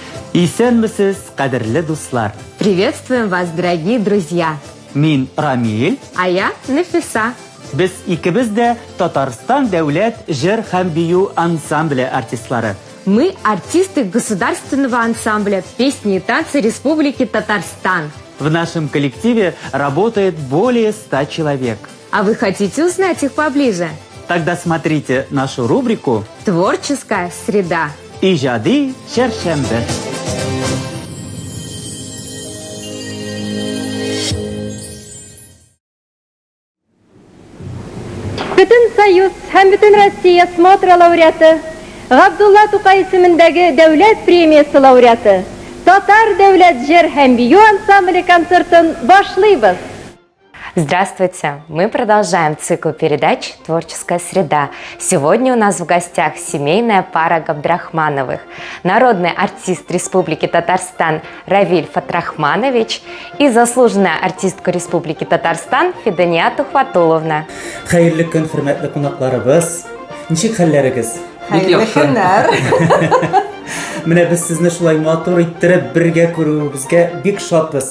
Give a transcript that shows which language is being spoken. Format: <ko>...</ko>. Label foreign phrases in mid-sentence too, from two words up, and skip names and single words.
<tt>Исәнмесез, кадерле дуслар.</tt> <ru>Приветствуем вас, дорогие друзья.</ru> <tt>Мин Рамил.</tt> <ru>А я Нафиса.</ru> <tt>Без икебез дә Татарстан дәүләт җыр һәм бию ансамбле артистлары.</tt> <ru>Мы артисты государственного ансамбля «Песни и танцы Республики Татарстан». В нашем коллективе работает более 100 человек. А вы хотите узнать их поближе? Тогда смотрите нашу рубрику «Творческая среда».</ru> <tt>«Ижади чәршәмбе». Бүтін Союз һәм бүтін Россия смотра лауреаты, Ғабдулла Тукай исемендәге дәүләт премиясы лауреаты, Татар дәүләт җыр һәм бию ансамбле концертын башлыйбыз.</tt> <ru>Здравствуйте! Мы продолжаем цикл передач «Творческая среда». Сегодня у нас в гостях семейная пара Габдрахмановых. Народный артист Республики Татарстан Равиль Фатрахманович и заслуженная артистка Республики Татарстан Фидания Тухватуловна.</ru> <tt>Хәерле көн, хөрмәтле кунакларыбыз. Ничек хәлләрегез? Хәерле көннәр. Менә без сезне шулай матур иттереп бергә күрүебезгә бик шатбыз.</tt>